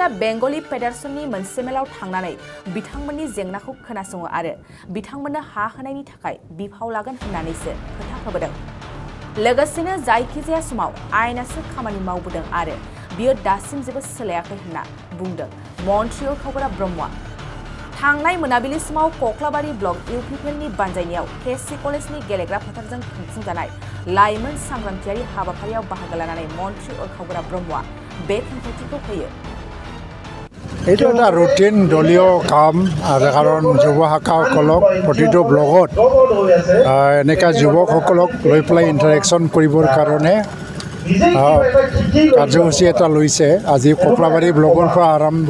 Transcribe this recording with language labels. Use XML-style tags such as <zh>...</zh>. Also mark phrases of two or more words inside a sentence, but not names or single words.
<brx>बेंगली फेडारेशननि मोनसे मेलाव थांनानै बिथांमोननि जेंनाखौ खोनासङो आरो बिथांमोननो हा होनायनि थाखाय बिफाव लागोन होननानैसो खोथा होबोदों लोगोसेनो जायखिजाया समाव आइनासो खामानि मावबोदों आरो बियो दासिम जेबो सोलायाखै होनना बुंदों मन्थ्रि उरखावगोरा ब्रह्मआ थांनाय मोनाबिलि समाव कक्लाबारि ब्लक इउपिपिएलनि बानजायनायाव केसि कलेजनि गेलेग्रा फोथारजों खुंफुंजानाय लाइमोन सांग्रांथियारि हाबाफारियाव बाहागो लानानै मन्थ्रि उरखावगोरा ब्रह्मआ बे खेंफोरथिखौ होयो</brx> <as>এইটো এটা ৰুটিন দলীয় কাম আৰু কাৰণ যুৱ শাখাসকলক প্ৰতিটো ব্লগত এনেকুৱা যুৱকসকলক লৈ পেলাই ইণ্টাৰেকশ্যন কৰিবৰ কাৰণে কাৰ্যসূচী এটা লৈছে আজি কক্লাবাৰী ব্লকৰ পৰা আৰম্ভ</as>